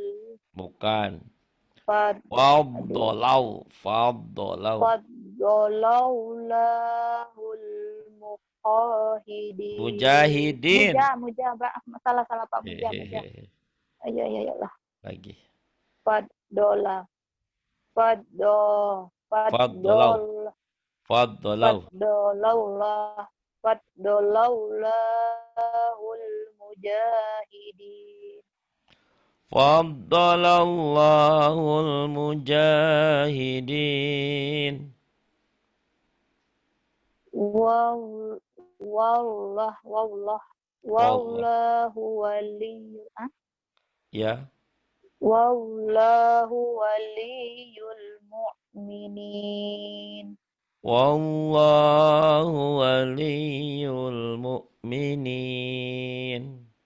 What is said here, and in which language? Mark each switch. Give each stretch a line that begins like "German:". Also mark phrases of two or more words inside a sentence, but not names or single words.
Indonesian: bukan. fad aduh
Arabic: Faddalau. فضل الله المجاهدين. Mujahidin.
Indonesian: Muja Pak, salah Pak, muja. Hehehe. Ayo lah. Lagi. Faddola faddo
Arabic: Faddalau. faddol Faddalau. فضل الله المجاهدين. فضل الله المجاهدين. Wallah Wallah. والله ولي
Indonesian: Ya.
Arabic: والله ولي المؤمنين. والله ولي المؤمنين.